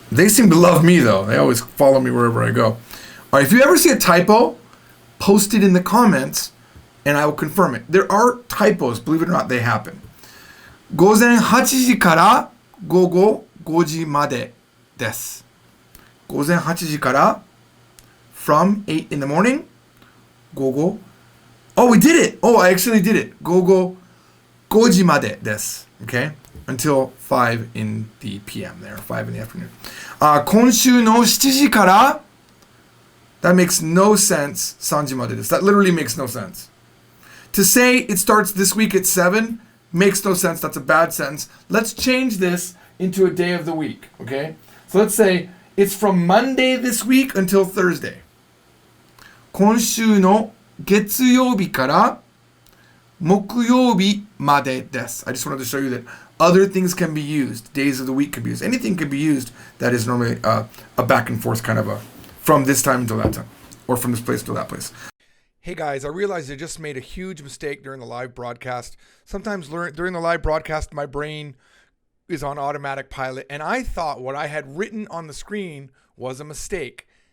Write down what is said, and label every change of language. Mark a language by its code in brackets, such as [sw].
[en] They seem to love me, though. They always follow me wherever I go. All right. If you ever see a typo, post it in the comments, and I will confirm it. There are typos. Believe it or not, they happen. [ja] 午前8時から午後5時までです。午前8時から [en] from 8 in the morning, [ja] 午後 [en] Oh, we did it! Oh, I actually did it. [ja] 午後5時までです。 [en] Okay? Until 5 in the PM there, 5 in the afternoon. [ja] 今週の7時から [en] That makes no sense. [ja] 3時までです。 [en] That literally makes no sense. To say it starts this week at 7 makes no sense. That's a bad sentence. Let's change this into a day of the week. Okay? So let's say it's from Monday this week until Thursday. [ja] 今週の月曜日から木曜日までです。 [en] I just wanted to show you that other things can be used. Days of the week can be used. Anything can be used that is normally a back and forth kind of a from this time until that time, or from this place to that place. Hey guys, I realized I just made a huge mistake during the live broadcast. Sometimes during the live broadcast, my brain is on automatic pilot, and I thought what I had written on the screen was a mistake.